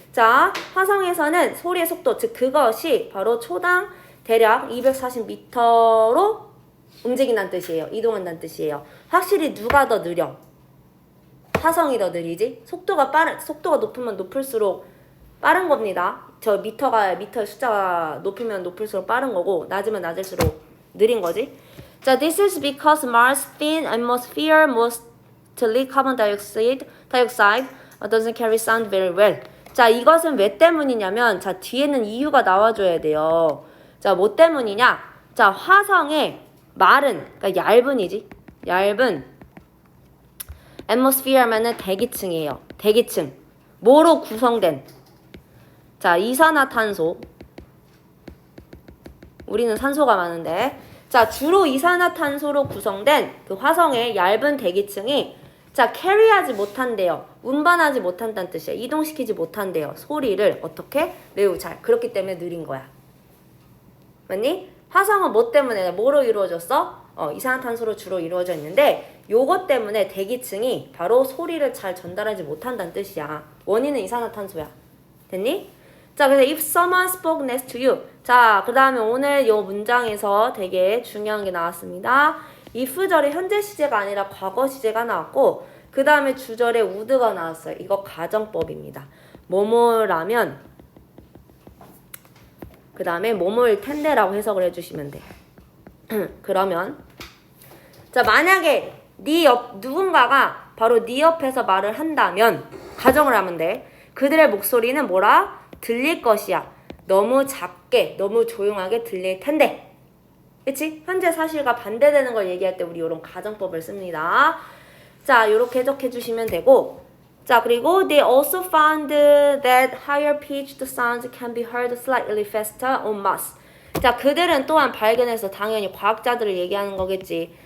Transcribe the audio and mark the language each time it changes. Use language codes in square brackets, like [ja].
[ko] 자, 화성에서는 소리의 속도, 즉 그것이 바로 초당 대략 240m로 움직인다는 뜻이에요. 이동한다는 뜻이에요. 확실히 누가 더 느려? 화성이 더 느리지? 속도가 높으면 높을수록 빠른 겁니다. 저 미터의 숫자가 높으면 높을수록 빠른 거고 낮으면 낮을수록 느린 거지. [en] 자, this is because Mars' thin atmosphere, mostly carbon dioxide doesn't carry sound very well. [ko] 자, 이것은 왜 때문이냐면 자, 뒤에는 이유가 나와줘야 돼요. 자, 뭐 때문이냐? 자, 화성의 마른, 그러니까 얇은 atmosphere면은 대기층이에요. 대기층. 뭐로 구성된? 자, 이산화탄소. 우리는 산소가 많은데. 자, 주로 이산화탄소로 구성된 그 화성의 얇은 대기층이 자, 캐리하지 못한대요. 운반하지 못한다는 뜻이야. 이동시키지 못한대요. 소리를 어떻게? 매우 잘. 그렇기 때문에 느린 거야. 맞니? 화성은 뭐 때문에 뭐로 이루어졌어? 이산화탄소로 주로 이루어져 있는데 요것 때문에 대기층이 바로 소리를 잘 전달하지 못한다는 뜻이야. 원인은 이산화탄소야. 됐니? 자, 그래서 [en] if someone spoke next to you. [ko] 자, 그 다음에 오늘 요 문장에서 되게 중요한 게 나왔습니다. if절이 현재 시제가 아니라 과거 시제가 나왔고 그 다음에 주절에 would가 나왔어요. 이거 가정법입니다. 뭐뭐라면 그 다음에 뭐뭐일 텐데라고 해석을 해주시면 돼. 그러면 자, 만약에 누군가가 바로 네 옆에서 말을 한다면 가정을 하면 돼. 그들의 목소리는 뭐라? 들릴 것이야. 너무 작게, 너무 조용하게 들릴 텐데. 그치? 현재 사실과 반대되는 걸 얘기할 때 우리 이런 가정법을 씁니다. 자, 요렇게 해석해 주시면 되고 자, 그리고 [en] they also found that higher pitched sounds can be heard slightly faster on Mars. [ko] 자, 그들은 또한 발견해서 당연히 과학자들을 얘기하는 거겠지.